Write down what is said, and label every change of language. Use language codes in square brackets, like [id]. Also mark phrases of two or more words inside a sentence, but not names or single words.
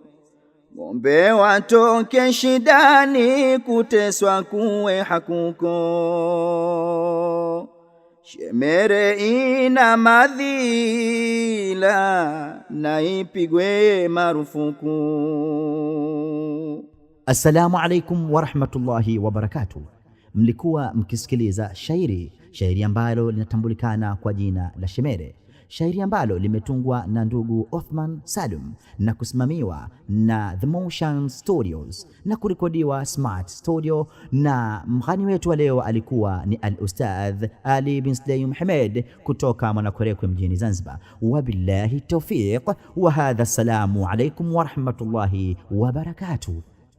[sw] Ng'ombe watoke shidani, kuteswa kuwe hakuko. Shemere ina madhila na ipigwe marufuku. [ar] السلام عليكم ورحمة الله وبركاته. [sw] Mlikuwa mkisikiliza shairi ambalo linatambulikana kwa jina la Shemere, shairi ambalo limetungwa na ndugu Othman Salum na kusimamiwa na The Motion Studios na kurekodiwa Smart Studio, na mghani wetu wa leo alikuwa ni Al-Ustadh Ali bin Sulaim Hamed kutoka Mwanakwerekwe mjini Zanzibar. [ar] وبالله التوفيق وهذا، السلام عليكم ورحمة الله وبركاته.